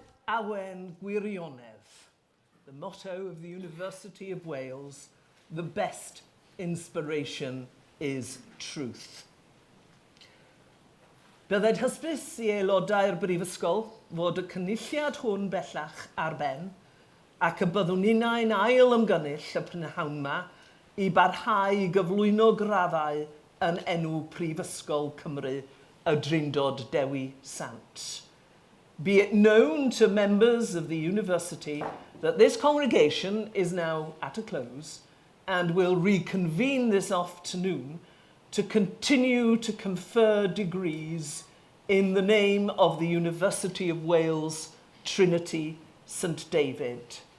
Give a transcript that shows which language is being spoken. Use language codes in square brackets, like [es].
[cy] Awen Gwirionedd, [en] the motto of the University of Wales, the best inspiration is truth. [cy] Byddai'n hysbys i aelodau'r Brifysgol fod y cynulliad hwn bellach ar ben ac y byddwn unau'n ail ymgynnull y prynhawn yma i barhau i gyflwyno graddau yn enw Prifysgol Cymru y Drindod Dewi Sant. [en] Be it known to members of the university that this congregation is now at a close and will reconvene this afternoon to continue to confer degrees in the name of the University of Wales Trinity St David.